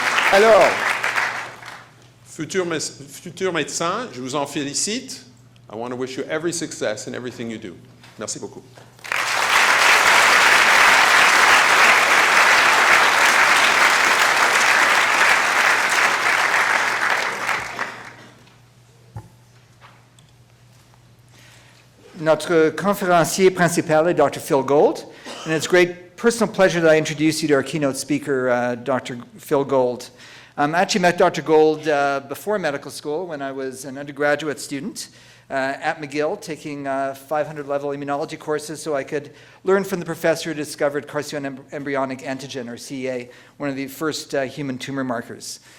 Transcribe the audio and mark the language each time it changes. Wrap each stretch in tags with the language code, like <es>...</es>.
<fr>Alors, futur médecin, je vous en félicite.</fr> <en>I want to wish you every success in everything you do.</en> <fr>Merci beaucoup. Notre conférencier principal est Dr.</fr> <en>Phil Gold, and it's a great personal pleasure that I introduce you to our keynote speaker, Dr. Phil Gold. I actually met Dr. Gold before medical school when I was an undergraduate student at McGill, taking 500-level immunology courses so I could learn from the professor who discovered carcinoembryonic antigen, or CEA, one of the first human tumor markers.</en>